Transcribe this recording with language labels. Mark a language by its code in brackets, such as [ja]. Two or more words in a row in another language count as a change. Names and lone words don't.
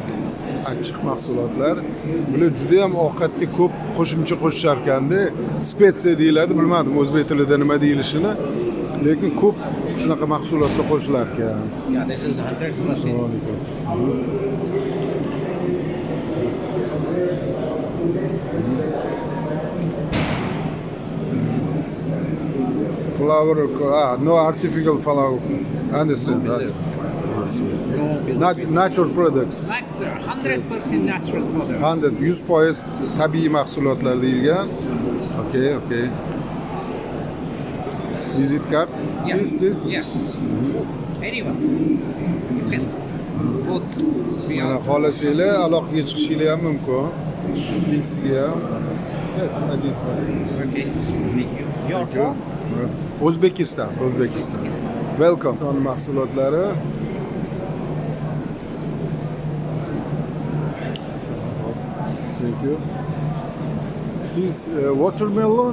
[uz] achchiq mahsulotlar. Bular juda ham ovqatga ko'p qo'shimcha qo'shishar ekanda. Spetsiya deyiladi, bilmadim o'zbek tilida nima deyilishini. Lekin ko'p shunaqa mahsulotlar qo'shilar ekan. [en] Yeah, this is 100%. Flour, no artificial flour. Understand? No Yes, yes. No Not business. natural products. 100% natural products. [uz] 100% tabiiy mahsulotlar deyilgan. [en] Okay. Visit card. Yeah. This. Yeah. Anyone. You can both be [uz] Mana [en] on. [uz] xohlasanglar aloqaga chiqishinglar ham mumkin. Ikkinchisiga ham. [tr] Evet, hadi. [en] Okay. Thank you. Your Thank you. home? O'zbekiston. Welcome. [uz] Ton mahsulotlari. [en] Thank you. This watermelon.